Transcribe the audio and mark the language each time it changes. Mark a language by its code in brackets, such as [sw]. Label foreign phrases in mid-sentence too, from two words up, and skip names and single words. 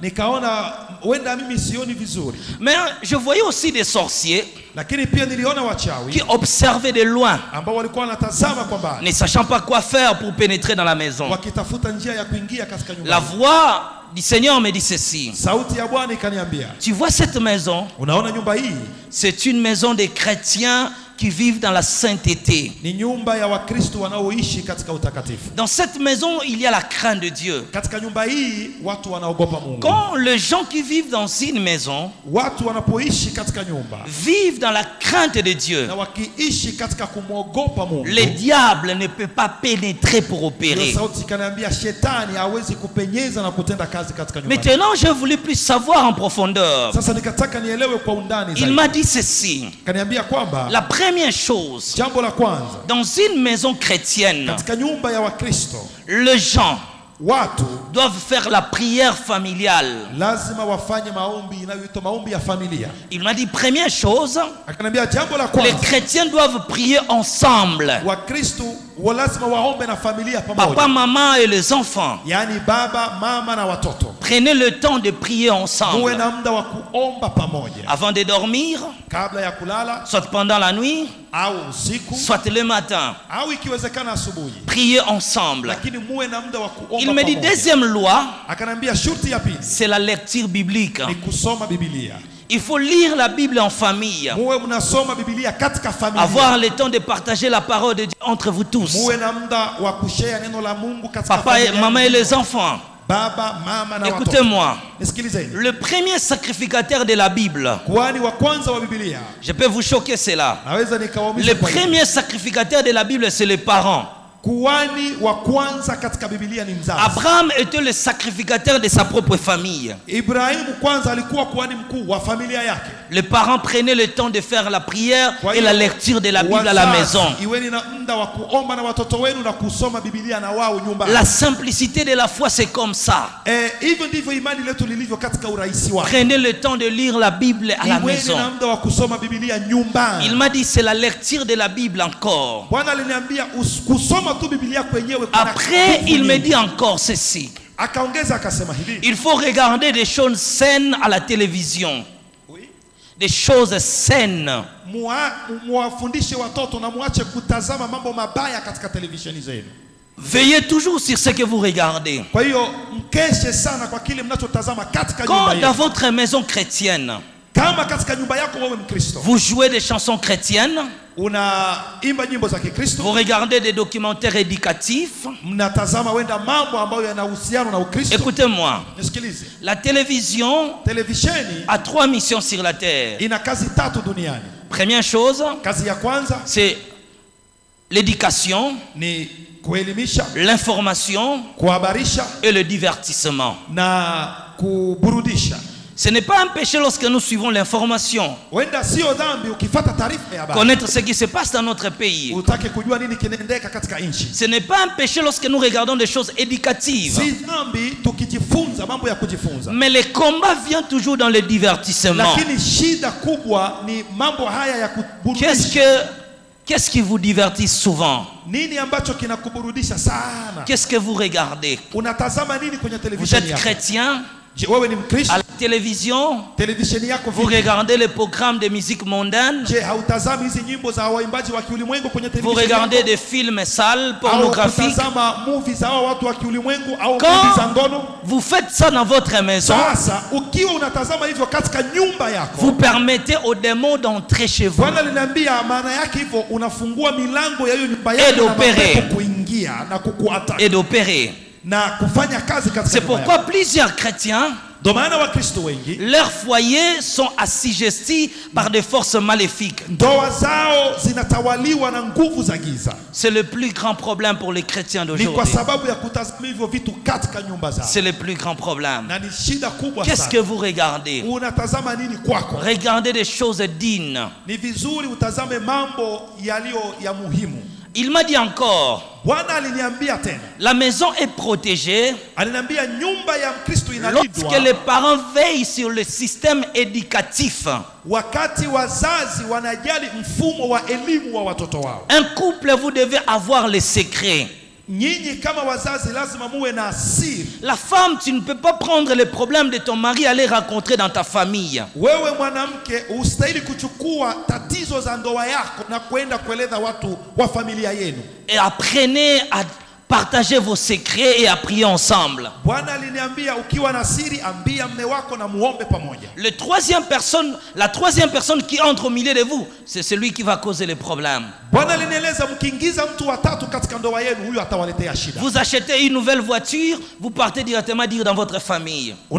[fr] Mais je voyais aussi des sorciers qui observaient de loin, ne sachant pas quoi faire pour pénétrer dans la maison. La voix du Seigneur me dit ceci: tu vois cette maison? C'est une maison des chrétiens qui vivent dans la sainteté. [sw] Ni nyumba ya Wakristo wanaoishi katika utakatifu. [fr] Dans cette maison, il y a la crainte de Dieu. [sw] Katika nyumba hii watu wanaogopa Mungu. [fr] Quand les gens qui vivent dans une maison [sw] watu wanapoishi katika nyumba [fr] vivent dans la crainte de Dieu, [sw] na wakiishi katika kumwogopa Mungu, [fr] le diable ne peut pas pénétrer pour opérer. [sw] sauti kanaambia shetani hawezi kupenyeza na kutenda kazi katika nyumba. [fr] Maintenant, j'ai voulu plus savoir en profondeur. [sw] Sasa nikataka nielewe kwa undani zaidi. [fr] Il m'a dit ceci. [sw] Kaniambia kwamba [fr] La première chose, [sw] jambo la kwanza, [fr] dans une maison chrétienne, [sw] katika nyumba ya Wakristo, [fr] les gens [sw] watu [fr] doivent faire la prière familiale. [sw] lazima wafanye maombi inayoitwa maombi ya familia. [fr] Il m'a dit première chose, [sw] Akaniambia jambo la [fr] les [sw] kwanza, [fr] chrétiens doivent prier ensemble. [sw] Wakristo lazima waombe na familia [fr] Papa, [sw] pamoja. [fr] maman et les enfants. [sw] Yaani baba, mama na watoto. [fr] Prenez le temps de prier [sw] Muwe [fr] ensemble. [sw] na muda wa kuomba pamoja. [fr] Avant de dormir, [sw] Kabla ya kulala [fr] soit pendant la nuit, [sw] au usiku [fr] soit le matin. [sw] au ikiwezekana asubuhi. [fr] Priez ensemble. [sw] Lakini muwe na muda wa kuomba [fr] Il me dit [sw] pamoja. [fr] deuxième loi, [sw] Akanambia shurti ya pili [fr] c'est la lecture biblique. [sw] ni kusoma Biblia. [fr] Il faut lire la Bible en famille. [sw] Muwe mnasoma Biblia katika familia. [fr] Avoir le temps de partager la parole de Dieu entre vous tous. [sw] Muwe na muda wa kushare neno la Mungu katika [fr] Papa et [sw] familia. [fr] maman et les enfants. [sw] Baba, mama na watoto. [fr] Écoutez-moi. [sw] Nisikilizeni. [fr] Le premier sacrificateur de la Bible, [sw] Kuhani wa kwanza wa Biblia. [fr] je peux vous choquer cela. [sw] Naweza nikawaumiza [fr] Le [sw] kwa hili. [fr] premier sacrificateur de la Bible, c'est les parents. [sw] Kuhani wa kwanza katika Biblia ni mzazi. [fr] Abraham était le sacrificateur de sa propre famille. [sw] Ibrahimu kwanza alikuwa kuhani mkuu wa familia yake. [fr] Les parents prenaient le temps de faire la prière et la lecture de la Bible à la maison. [sw] Iweni na muda wa kuomba na watoto wenu na kusoma Biblia na wao nyumbani. [fr] La simplicité de la foi, c'est comme ça. [sw] Hivyo ndivyo imani letu lilivyo katika urahisi wake. [fr] Prenez le temps de lire la Bible à la maison. [sw] Na muda wa kusoma Biblia nyumbani. [fr] Il m'a dit c'est la lecture de la Bible encore. [sw] Bwana aliniambia kusoma tu Biblia kwenyewe. [fr] Après, il me dit encore ceci. [sw] Akaongeza akasema hivi. [fr] Il faut regarder des choses saines à la télévision. Oui. Des choses saines. [sw] Muwafundishe watoto na muache kutazama mambo mabaya katika televisheni zenu. [fr] Veillez toujours sur ce que vous regardez. [sw] Kwa hiyo mkeshe sana kwa kile mnachotazama katika nyumba [fr] Quand [sw] yenu. [fr] dans votre maison chrétienne, [sw] Kama katika nyumba yako wewe Mkristo, [fr] vous jouez des chansons chrétiennes, [sw] unaimba nyimbo za Kikristo, [fr] vous regardez des documentaires éducatifs, [sw] mnatazama wenda mambo ambayo yanahusiana na Ukristo. [fr] écoutez-moi, [sw] Nisikilize. [fr] la télévision [sw] Televisheni [fr] a 3 missions sur la terre. [sw] ina kazi tatu duniani. [fr] Première chose, [sw] Kazi ya kwanza [fr] c'est l'éducation, [sw] ni kuelimisha, [fr] l'information [sw] kuhabarisha [fr] et le divertissement. [sw] na kuburudisha. [fr] Ce n'est pas un péché lorsque nous suivons l'information. [sw] Wenda sio dhambi ukifuata taarifa ya habari. [fr] Connaître ce qui se passe dans notre pays. [sw] Utake kujua nini kinaendeka katika nchi. [fr] Ce n'est pas un péché lorsque nous regardons des choses éducatives. [sw] Si dhambi tukijifunza mambo ya kujifunza. [fr] Mais le combat vient toujours dans le divertissement. [sw] Lakini shida kubwa ni mambo haya ya kuburudisha. [fr] Qu'est-ce qui vous divertit souvent? [sw] Nini ambacho kinakuburudisha sana? [fr] Qu'est-ce que vous regardez? [sw] Unatazama nini kwenye [fr] Vous [sw] televisheni [fr] êtes [sw] yako? [fr] chrétien? [sw] Je, wewe ni Mkristo? [fr] À la télévision, [sw] Televisheni yako [fr] vous [sw] vipi? [fr] regardez les programmes de musique mondaine? [sw] Je, hautazami hizi nyimbo za waimbaji wa kiulimwengu kwenye [fr] Vous [sw] televisheni [fr] regardez [sw] yako? [fr] des films sales, [sw] Au [fr] pornographiques? [sw] kutazama movies za hao watu wa kiulimwengu au movies za ngono? [fr] Quand vous faites ça dans votre maison, [sw] Sasa ukiwa unatazama hivyo katika nyumba yako, [fr] vous permettez aux démons d'entrer chez vous. [sw] Bwana aliniambia maana yake hivyo unafungua milango ya hiyo nyumba [fr] Et [sw] yako na [fr] d'opérer. [sw] mapepo kuingia na kukuattack [fr] Et d'opérer. [sw] na kufanya kazi katika [fr] C'est [sw] nyumba [fr] pourquoi [sw] yako. [fr] plusieurs chrétiens, [sw] Ndio maana Wakristo wengi [fr] leurs foyers sont assujettis par des forces maléfiques. [sw] ndoa zao zinatawaliwa na nguvu za giza. [fr] C'est le plus grand problème pour les chrétiens [sw] Ni kwa [fr] d'aujourd'hui. [sw] sababu ya kutazama hivyo vitu katika nyumba zao. [fr] C'est le plus grand problème. [sw] Na ni shida kubwa [fr] Qu'est-ce que [sw] sana. [fr] vous regardez? [sw] Unatazama nini kwako? [fr] Regardez des choses dignes. [sw] Ni vizuri utazame mambo yaliyo ya muhimu. [fr] Il m'a dit encore, [sw] Bwana aliniambia tena. [fr] la maison est protégée [sw] Aliniambia nyumba ya Mkristo [fr] lorsque [sw] inalindwa [fr] les parents veillent sur le système éducatif. [sw] wakati wazazi wanajali mfumo wa elimu wa watoto wao. [fr] Un couple, vous devez avoir les secrets. [sw] Nyinyi kama wazazi lazima muwe na siri. [fr] La femme, tu ne peux pas prendre les problèmes de ton mari et aller rencontrer dans ta famille. [sw] Wewe mwanamke ustahili kuchukua tatizo za ndoa yako na kwenda kueleza watu wa familia yenu. [fr] Et apprenez à partagez vos secrets et à prier ensemble. La troisième personne qui entre au milieu de vous, c'est celui qui va causer les problèmes. Vous achetez une nouvelle voiture, vous partez directement dire dans votre famille.